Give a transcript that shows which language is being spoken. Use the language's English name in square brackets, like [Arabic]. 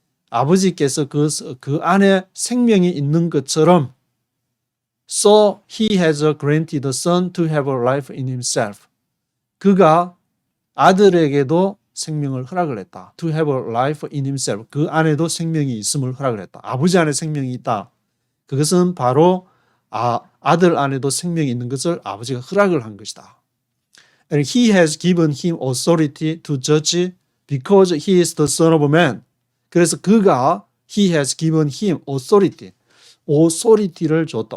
[Korean] 아버지께서 그 안에 생명이 있는 것처럼 [English] so he has granted the Son to have a life in himself. [Korean] 그가 아들에게도 생명을 허락을 했다. [English] To have a life in himself. [Korean] 그 안에도 생명이 있음을 허락을 했다. 아버지 안에 생명이 있다. 그것은 바로 아들 안에도 생명이 있는 것을 아버지가 허락을 한 것이다. [English] And he has given him authority to judge because he is the son of man. [Korean] 그래서 그가 [English] he has given him authority [Korean] 를 줬다.